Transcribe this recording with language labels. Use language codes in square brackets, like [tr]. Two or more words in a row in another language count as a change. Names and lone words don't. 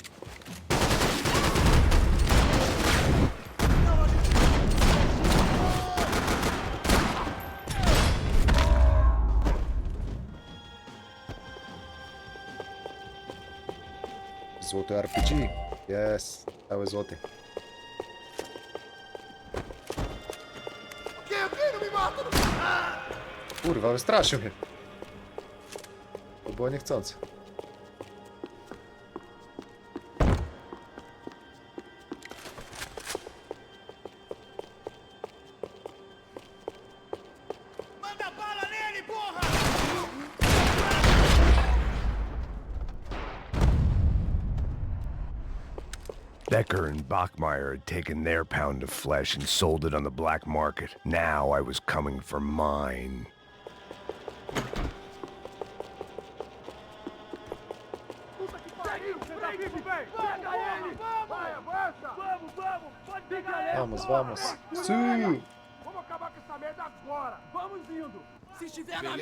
[pl] Złoty RPG. Jest. Cały złoty. Kurwa, wystraszył mnie. To było niechcące. [pt] Manda bala nele, porra! [en] Becker and Bachmeyer had taken their pound of flesh and sold it on the black market. Now I was coming for mine. [pt] Puta que pariu! Você tá vivo, velho! Pega ele! Vai, avança! Vamos, vamos! Pode pegar ele! Vamos, vamos. Sim. Vamos acabar com essa merda agora! Vamos indo! Se estiver na